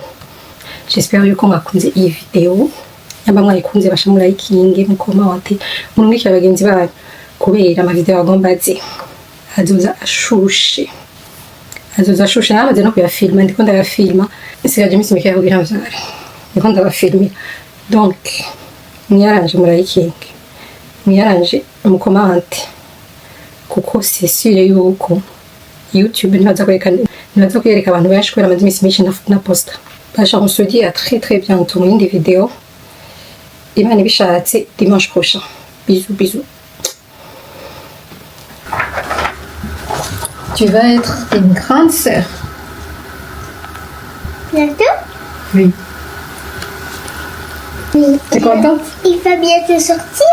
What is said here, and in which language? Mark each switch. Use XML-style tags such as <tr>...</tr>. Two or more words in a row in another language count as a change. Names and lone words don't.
<rn>J'espère yuko mwakunze iyi video, yamba mwayikunze basha murayikinge mukomate murumwikira bagenzi banyu kubera ama video agomba aze azoza ashushe namaze no kuyafilma, ndiko ndayafilma isigaje iminsi mike kugira mvyare, ndiko ndabafilmira. Donc mwiyaranje murayikinge, mwiyaranje mukomante kuko</rn> <fr>c'est sûr</fr> <rn>yuko YouTube ntibaza kwereka abantu benshi kubera amaze iminsi myinshi na posta. Basha,</rn> <fr>on se dit à très bientôt dans une vidéo.</fr> <rn>Imana ibishatse</rn> <fr>dimanche prochain.</fr> <rn>Bisous.</rn> <fr>Tu vas être une grande sœur. Bientôt? Oui. Oui. T'es contente? Il va bientôt sortir.</fr>